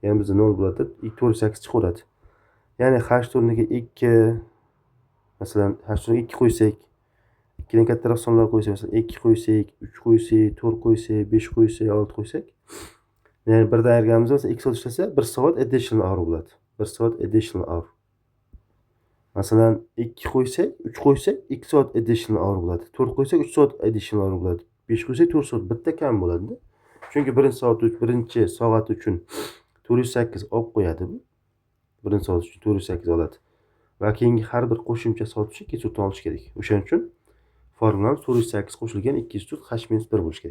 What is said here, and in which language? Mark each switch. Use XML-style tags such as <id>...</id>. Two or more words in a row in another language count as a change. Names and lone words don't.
<uz>Ya'ni bizda 0 bo'ladi, 408 chiqaveradi. Ya'ni h o'rniga 2, masalan h o'rniga 2 qo'ysak, 2 dan kattaroq sonlar qo'ysak, masalan 2 qo'ysak, 3 qo'ysak, 4 qo'ysak, 5 qo'ysak, 6 qo'ysak, ya'ni birdan ayirganimizda masalan 2 soat ishlasa 1 soat</uz> <en>additional hour</en> <uz>bo'ladi. 1 soat</uz> <en>additional hour.</en> <uz>Masalan 2 qo'ysak, 3 qo'ysak 2 soat</uz> <en>additional hour</en> <uz>bo'ladi. 4 qo'ysak 3 soat</uz> <en>additional hour</en> <uz>bo'ladi. 5 qo'ysak 4 soat, bitta kam bo'ladi-da. Chunki birinchi soat uchun 408 olib qo'yadi bu. Birinchi soat uchun 408 oladi. Va keyingi har bir qo'shimcha soat uchun 2 soat olish kerak. O'shaning uchun formulamiz 408 qo'shilgan 204 h-1 bo'lishi kerak.</uz>